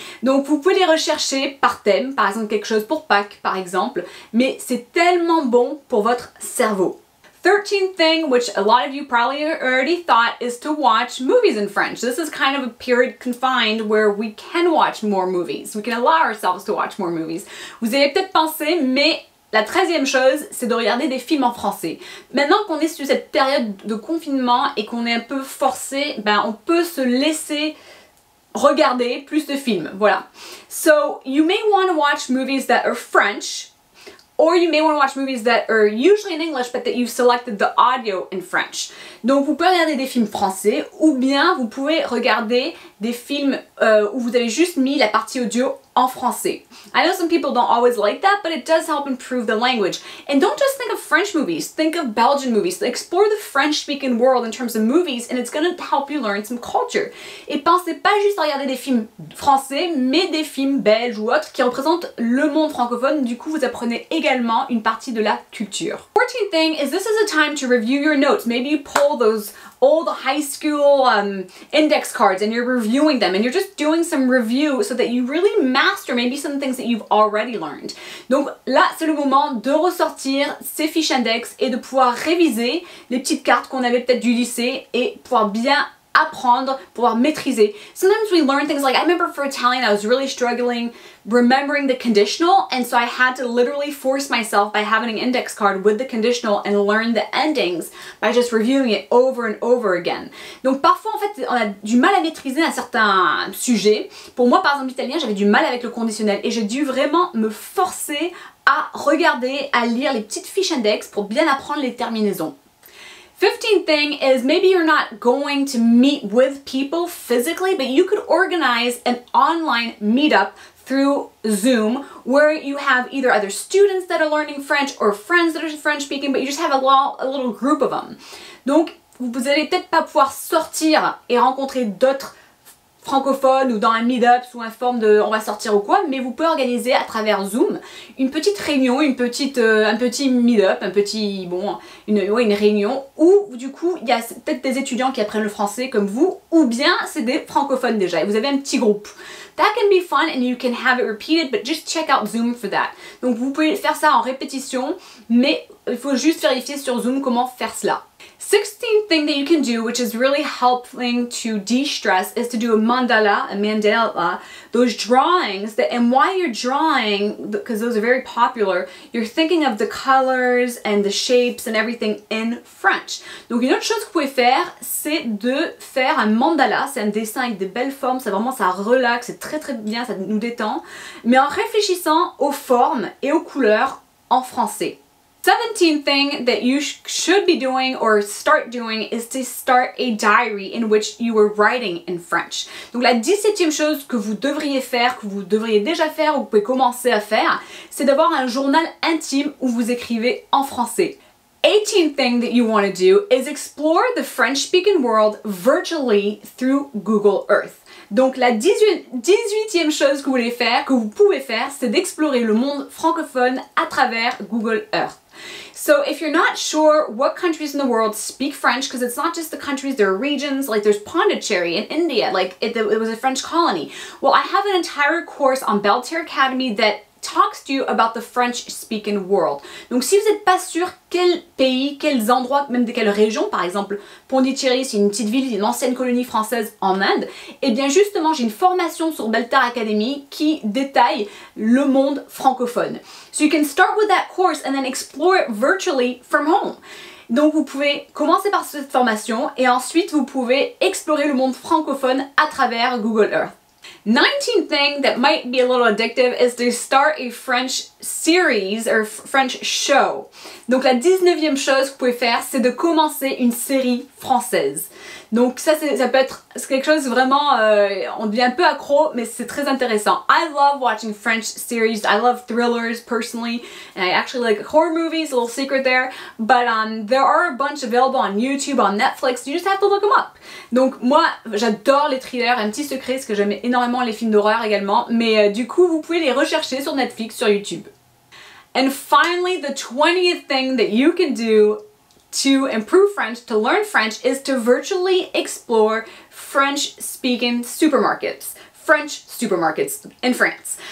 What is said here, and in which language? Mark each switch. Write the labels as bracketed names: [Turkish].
[French] Donc, vous pouvez les rechercher par thème, par exemple quelque chose pour Pâques, par exemple, mais c'est tellement bon pour votre cerveau. [English] 13th thing, which a lot of you probably already thought, is to watch movies in French. This is kind of a period confined where we can watch more movies. We can allow ourselves to watch more movies. [French] Vous avez peut-être pensé, mais la 13e chose, c'est de regarder des films en français. Maintenant qu'on est sur cette période de confinement et qu'on est un peu forcé, ben on peut se laisser regarder plus de films, voilà. [English] So, you may want to watch movies that are French, or you may want to watch movies that are usually in English but that you've selected the audio in French. [French] Donc vous pouvez regarder des films français ou bien vous pouvez regarder des films où vous avez juste mis la partie audio en français. [English] I know some people don't always like that, but it does help improve the language. And don't just think of French movies, think of Belgian movies. Explore the French-speaking world in terms of movies and it's going to help you learn some culture. [French] Et pensez pas juste à regarder des films français, mais des films belges ou autres qui représentent le monde francophone. Du coup, vous apprenez également une partie de la culture. [English] 14th thing is this is a time to review your notes. Maybe you pull those old high school index cards and you're reviewing them and you're just doing some review so that you really master maybe some things that you've already learned. [French] Donc là, c'est le moment de ressortir ces fiches index et de pouvoir réviser les petites cartes qu'on avait peut-être du lycée et pouvoir bien apprendre, pouvoir maîtriser. [English] Sometimes we learn things like, I remember for Italian I was really struggling remembering the conditional, and so I had to literally force myself by having an index card with the conditional and learn the endings by just reviewing it over and over again. [French] Donc parfois en fait on a du mal à maîtriser un certain sujet. Pour moi par exemple l'italien j'avais du mal avec le conditionnel et j'ai dû vraiment me forcer à regarder, à lire les petites fiches index pour bien apprendre les terminaisons. [English] 15th thing is maybe you're not going to meet with people physically, but you could organize an online meetup through Zoom where you have either other students that are learning French or friends that are French speaking, but you just have a little group of them. [French] Donc, vous allez peut-être pas pouvoir sortir et rencontrer d'autres francophones ou dans un meet-up sous une forme de on va sortir ou quoi, mais vous pouvez organiser à travers Zoom une petite réunion, un petit meet-up, une réunion où du coup il y a peut-être des étudiants qui apprennent le français comme vous ou bien c'est des francophones déjà et vous avez un petit groupe. [English] That can be fun and you can have it repeated, but just check out Zoom for that. [French] Donc vous pouvez faire ça en répétition, mais il faut juste vérifier sur Zoom comment faire cela. [English] 16th thing that you can do, which is really helping to de-stress, is to do a mandala, those drawings that, and while you're drawing, because those are very popular, you're thinking of the colors and the shapes and everything in French. [French] Donc une autre chose que vous pouvez faire, c'est de faire un mandala, c'est un dessin avec des belles formes, ça vraiment ça relaxe, c'est très très bien, ça nous détend, mais en réfléchissant aux formes et aux couleurs en français. [English] 17th thing that you should be doing or start doing is to start a diary in which you were writing in French. [French] Donc la 17e chose que vous devriez faire, que vous devriez déjà faire ou que vous pouvez commencer à faire, c'est d'avoir un journal intime où vous écrivez en français. [English] 18th thing that you want to do is explore the French-speaking world virtually through Google Earth. [French] Donc la 18e chose que vous pouvez faire, c'est d'explorer le monde francophone à travers Google Earth. [English] So if you're not sure what countries in the world speak French, because it's not just the countries, there are regions, like there's Pondicherry in India, like it was a French colony. Well, I have an entire course on Belle Terre Academy that talks to you about the French-speaking world. [French] Donc si vous n'êtes pas sûr quel pays, quels endroits, même de quelle région, par exemple Pondicherry, c'est une petite ville, une ancienne colonie française en Inde, et bien justement j'ai une formation sur Belle Terre Academy qui détaille le monde francophone. [English] So you can start with that course and then explore it virtually from home. [French] Donc vous pouvez commencer par cette formation et ensuite vous pouvez explorer le monde francophone à travers Google Earth. [English] 19th thing that might be a little addictive is to start a French series or French show. [French] Donc la 19e chose que vous pouvez faire, c'est de commencer une série française. Donc ça peut être quelque chose vraiment, on devient un peu accro, mais c'est très intéressant. [English] I love watching French series. I love thrillers personally, and I actually like horror movies, a little secret there. But there are a bunch available on YouTube, on Netflix. You just have to look them up. [French] Donc moi, j'adore les thrillers. Un petit secret, parce que j'aime énormément les films d'horreur également. Mais du coup, vous pouvez les rechercher sur Netflix, sur YouTube. [English] And finally, the 20th thing that you can do to improve French, to learn French, is to virtually explore French-speaking supermarkets. French supermarkets in France.